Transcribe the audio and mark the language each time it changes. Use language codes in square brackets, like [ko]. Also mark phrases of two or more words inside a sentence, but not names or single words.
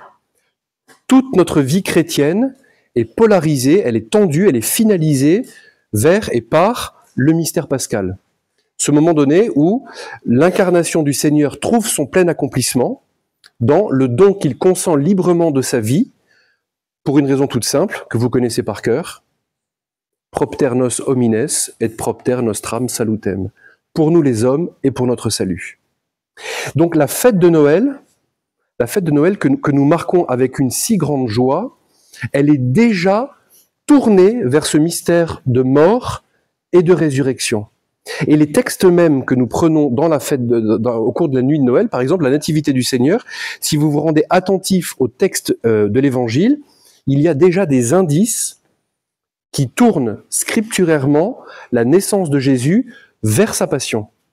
[fr] Toute notre vie chrétienne est polarisée, elle est tendue, elle est finalisée vers et par le mystère pascal. Ce moment donné où l'incarnation du Seigneur trouve son plein accomplissement dans le don qu'il consent librement de sa vie, pour une raison toute simple, que vous connaissez par cœur, [la] propter nos homines et propter nostram salutem, [fr] pour nous les hommes et pour notre salut. Donc la fête de Noël que nous marquons avec une si grande joie, elle est déjà tournée vers ce mystère de mort et de résurrection. Et les textes mêmes que nous prenons dans la fête au cours de la nuit de Noël, par exemple la Nativité du Seigneur, si vous vous rendez attentif au texte de l'Évangile, il y a déjà des indices qui tournent scripturairement la naissance de Jésus vers sa passion.